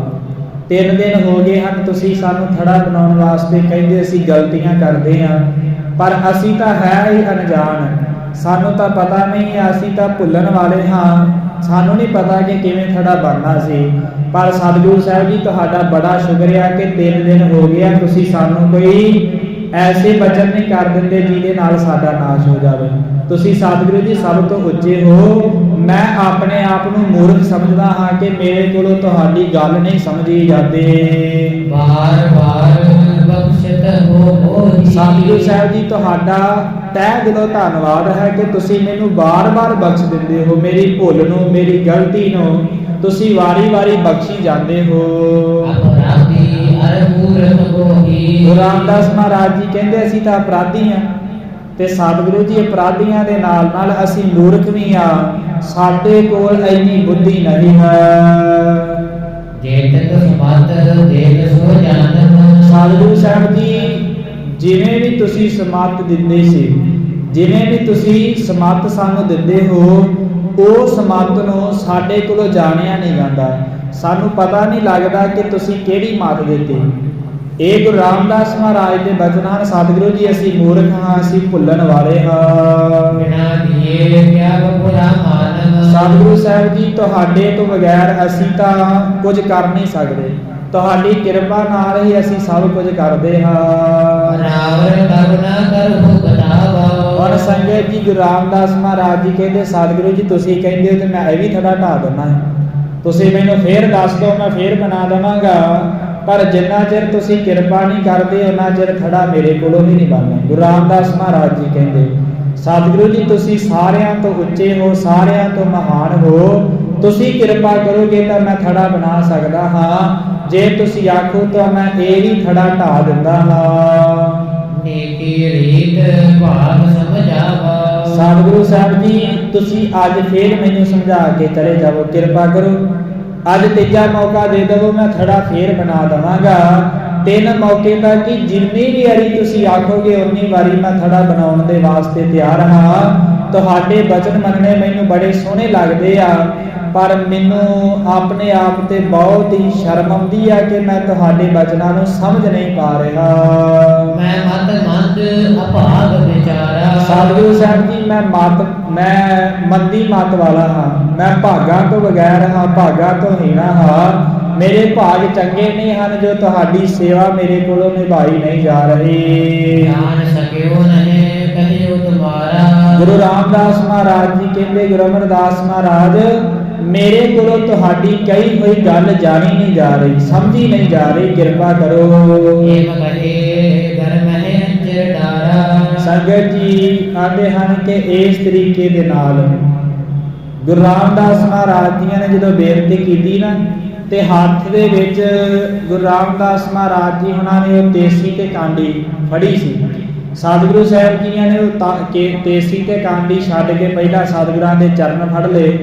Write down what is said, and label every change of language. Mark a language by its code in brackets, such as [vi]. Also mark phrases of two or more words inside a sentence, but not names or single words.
[pa] 3 ਦਿਨ ਹੋ ਗਏ ਹਨ ਤੁਸੀਂ ਸਾਨੂੰ ਥੜਾ ਬਣਾਉਣ ਵਾਸਤੇ ਕਹਿੰਦੇ, ਅਸੀਂ ਗਲਤੀਆਂ ਕਰਦੇ ਹਾਂ, ਪਰ ਅਸੀਂ ਤਾਂ ਹੈ ਹੀ ਅਣਜਾਣ, ਸਾਨੂੰ ਤਾਂ ਪਤਾ ਨਹੀਂ, ਅਸੀਂ ਤਾਂ ਭੁੱਲਣ ਵਾਲੇ ਹਾਂ, ਸਾਨੂੰ ਨਹੀਂ ਪਤਾ ਕਿ ਕਿਵੇਂ ਥੜਾ ਬਣਨਾ ਸੀ। ਪਰ ਸਤਿਗੁਰੂ ਸਾਹਿਬ ਜੀ ਤੁਹਾਡਾ ਬੜਾ ਸ਼ੁਕਰੀਆ ਕਿ 3 ਦਿਨ ਹੋ ਗਿਆ, ਤੁਸੀਂ ਸਾਨੂੰ ਕੋਈ ਐਸੇ ਬਚਨ ਨਹੀਂ ਕਰ ਦਿੰਦੇ ਜਿਹਦੇ ਨਾਲ ਸਾਡਾ ਨਾਸ਼ ਹੋ ਜਾਵੇ। ਤੁਸੀਂ ਸਤਿਗੁਰੂ ਜੀ ਸਭ ਤੋਂ ਉੱਚੇ ਹੋ, [hi] मैं अपने आप [pa] ਨੂੰ ਮੂਰਖ ਸਮਝਦਾ ਹਾਂ ਕਿ ਮੇਰੇ ਕੋਲੋਂ ਤੁਹਾਡੀ ਗੱਲ ਨਹੀਂ ਸਮਝੀ ਜਾਂਦੀ। [bra] बार बार बख्शत हो मोही। [pa] ਸਤਿਗੁਰੂ ਸਾਹਿਬ ਜੀ ਤੁਹਾਡਾ ਤਹਿ ਦਿਲੋਂ ਧੰਨਵਾਦ ਹੈ ਕਿ ਤੁਸੀਂ ਮੈਨੂੰ ਬਾਰ-ਬਾਰ ਬਖਸ਼ ਦਿੰਦੇ ਹੋ। ਮੇਰੀ ਭੁੱਲ ਨੂੰ, ਮੇਰੀ ਗਲਤੀ ਨੂੰ ਤੁਸੀਂ ਵਾਰੀ-ਵਾਰੀ ਬਖਸ਼ੀ ਜਾਂਦੇ ਹੋ। [bra] अपराधी अर मूर्ख मोही। [pa] ਗੁਰੂ ਰਾਮਦਾਸ ਮਹਾਰਾਜ ਜੀ ਕਹਿੰਦੇ ਅਸੀਂ ਤਾਂ ਅਪਰਾਧੀ ਹਾਂ ਤੇ ਸਤਿਗੁਰੂ ਜੀ ਅਪਰਾਧੀਆਂ ਦੇ ਨਾਲ-ਨਾਲ ਅਸੀਂ ਮੂਰਖ ਵੀ ਆ। ਸਾਡੇ ਕੋਲ ਇੰਨੀ ਬੁੱਧੀ ਨਹੀਂ ਹੈ। [bra] जेतक समत देख सो जानत। [pa] ਸਤਿਗੁਰੂ ਸਾਹਿਬ ਜੀ ਜਿਵੇਂ ਵੀ ਤੁਸੀਂ ਸਮੱਤ ਦਿੰਦੇ ਸੀ, ਜਿਵੇਂ ਵੀ ਤੁਸੀਂ ਸਮੱਤ ਸਾਨੂੰ ਦਿੰਦੇ ਹੋ, ਉਹ ਸਮੱਤ ਨੂੰ ਸਾਡੇ ਕੋਲੋਂ ਜਾਣਿਆ ਨਹੀਂ ਜਾਂਦਾ। ਸਾਨੂੰ ਪਤਾ ਨਹੀਂ ਲੱਗਦਾ ਕਿ ਤੁਸੀਂ ਕਿਹੜੀ ਮੱਤ ਦਿੱਤੀ। ਇਹ ਗੁਰੂ ਰਾਮਦਾਸ ਮਹਾਰਾਜ ਦੇ ਬਚਨ ਹਨ। ਸਤਿਗੁਰੂ ਜੀ ਅਸੀਂ ਮੂਰਖ ਹਾਂ, ਅਸੀਂ ਭੁੱਲਣ ਵਾਲੇ ਹਾਂ। [bra] बिना दिए क्या बुरा मानव। [pa] ਸਤਿਗੁਰੂ ਸਾਹਿਬ ਜੀ ਤੁਹਾਡੇ ਤੋਂ ਬਗੈਰ ਅਸੀਂ ਤਾਂ ਕੁਝ ਕਰ ਨਹੀਂ ਸਕਦੇ। ਤੁਹਾਡੀ ਕਿਰਪਾ ਨਾਲ ਹੀ ਅਸੀਂ ਸਭ ਕੁਝ ਕਰਦੇ ਹਾਂ। [bra] रावण करुणा करहु बतावा। [pa] ਔਰ ਸੰਗਤ ਜੀ ਗੁਰੂ ਰਾਮਦਾਸ ਮਹਾਰਾਜ ਜੀ ਕਹਿੰਦੇ ਸਤਿਗੁਰੂ ਜੀ ਤੁਸੀਂ ਕਹਿੰਦੇ ਹੋ ਤੇ ਮੈਂ ਇਹ ਵੀ ਥੜਾ ਢਾ ਦਿੰਦਾ। ਤੁਸੀਂ ਮੈਨੂੰ ਫੇਰ ਦੱਸ ਦਿਓ, ਮੈਂ ਫੇਰ ਬਣਾ ਦੇਵਾਂਗਾ। ਪਰ ਜਿੰਨਾ ਚਿਰ ਤੁਸੀਂ ਕਿਰਪਾ ਨਹੀਂ ਕਰਦੇ ਉਹਨਾਂ ਚਿਰ ਥੜਾ ਮੇਰੇ ਕੋਲੋਂ ਵੀ ਨਹੀਂ ਬਣਨਾ। ਗੁਰੂ ਰਾਮਦਾਸ ਮਹਾਰਾਜ ਜੀ ਕਹਿੰਦੇ ਸਤਿਗੁਰੂ ਜੀ ਤੁਸੀਂ ਸਾਰਿਆਂ ਤੋਂ ਉੱਚੇ ਹੋ, ਸਾਰਿਆਂ ਤੋਂ ਮਹਾਨ ਹੋ। ਤੁਸੀਂ ਕਿਰਪਾ ਕਰੋਗੇ ਤਾਂ ਮੈਂ ਥੜਾ ਬਣਾ ਸਕਦਾ ਹਾਂ। ਜੇ ਤੁਸੀਂ ਆਖੋ ਤਾਂ ਮੈਂ ਇਹ ਵੀ ਥੜਾ ਢਾ ਦਿੰਦਾ ਹਾਂ। [bra] नीति रीत भाव समझावा। [pa] ਸਤਿਗੁਰੂ ਸਾਹਿਬ ਜੀ ਤੁਸੀਂ ਅੱਜ ਫੇਰ ਮੈਨੂੰ ਸਮਝਾ ਕੇ ਚਲੇ ਜਾਵੋ, ਕਿਰਪਾ ਕਰੋ। ਅੱਜ ਤੀਜਾ ਮੌਕਾ ਦੇ ਦਿਓ, ਮੈਂ ਥੜਾ ਫੇਰ ਬਣਾ ਦਵਾਂਗਾ। 3 ਮੌਕੇ ਤੱਕ ਜਿੰਨੀ ਵੀ ਵਾਰੀ ਤੁਸੀਂ ਆਖੋਗੇ ਉਨੀ ਵਾਰੀ ਮੈਂ ਥੜਾ ਬਣਾਉਣ ਦੇ ਵਾਸਤੇ ਤਿਆਰ ਹਾਂ। ਤੁਹਾਡੇ ਬਚਨ ਮੰਨਣੇ ਮੈਨੂੰ ਬੜੇ ਸੋਹਣੇ ਲੱਗਦੇ ਆ, ਪਰ ਮੈਨੂੰ ਆਪਣੇ ਆਪ ਤੇ ਬਹੁਤ ਹੀ ਸ਼ਰਮ ਆਉਂਦੀ ਆ ਕਿ ਮੈਂ ਤੁਹਾਡੇ ਬਚਨਾਂ ਨੂੰ ਸਮਝ ਨਹੀਂ ਪਾ ਰਿਹਾ। [bra] मैं मत मंद अभाग विचारा। [pa] ਸਤਿਗੁਰੂ ਸਾਹਿਬ ਜੀ ਮੈਂ ਮੰਦੀ ਮਤ ਵਾਲਾ ਹਾਂ। ਮੈਂ ਭਾਗਾਂ ਤੋਂ ਬਗੈਰ ਹਾਂ, ਭਾਗਾਂ ਤੋਂ ਹੀਣਾ ਹਾਂ। ਮੇਰੇ ਭਾਗ ਚੰਗੇ ਨਹੀਂ ਹਨ ਜੋ ਤੁਹਾਡੀ ਸੇਵਾ ਮੇਰੇ ਕੋਲੋਂ ਨਿਭਾਈ ਨਹੀਂ ਜਾ ਰਹੀ। [bra] जान सकियो नहीं कहियो तुम्हारा। [pa] ਗੁਰੂ ਰਾਮਦਾਸ ਮਹਾਰਾਜ ਜੀ ਕਹਿੰਦੇ ਗੁਰੂ ਅਮਰਦਾਸ ਮਹਾਰਾਜ ਮੇਰੇ ਕੋਲੋਂ ਤੁਹਾਡੀ ਕਹੀ ਹੋਈ ਗੱਲ ਜਾਣੀ ਨਹੀਂ ਜਾ ਰਹੀ, ਸਮਝੀ ਨਹੀਂ ਜਾ ਰਹੀ। ਕਿਰਪਾ ਕਰੋ। [bra] एम कहे घर में अंजर डारा। [pa] ਸੰਗਤ ਜੀ ਆਂਦੇ ਹਨ ਕਿ ਇਸ ਤਰੀਕੇ ਦੇ ਨਾਲ ਗੁਰੂ ਰਾਮਦਾਸ ਮਹਾਰਾਜ ਜੀਆਂ ਨੇ ਜਦੋਂ ਬੇਨਤੀ ਕੀਤੀ ਨਾ ਤੇ ਹੱਥ ਦੇ ਵਿੱਚ ਗੁਰੂ ਰਾਮਦਾਸ ਮਹਾਰਾਜ ਜੀ ਉਹਨਾਂ ਨੇ ਉਹ ਤੇਸੀ ਤੇ ਕਾਂਡੀ ਫੜੀ ਸੀ। ਸਤਿਗੁਰੂ ਸਾਹਿਬ ਜੀਆਂ ਨੇ ਉਹ ਤੇਸੀ ਤੇ ਕਾਂਡੀ ਛੱਡ ਕੇ ਪਹਿਲਾਂ ਸਤਿਗੁਰਾਂ ਦੇ ਚਰਨ ਫੜ ਲਏ।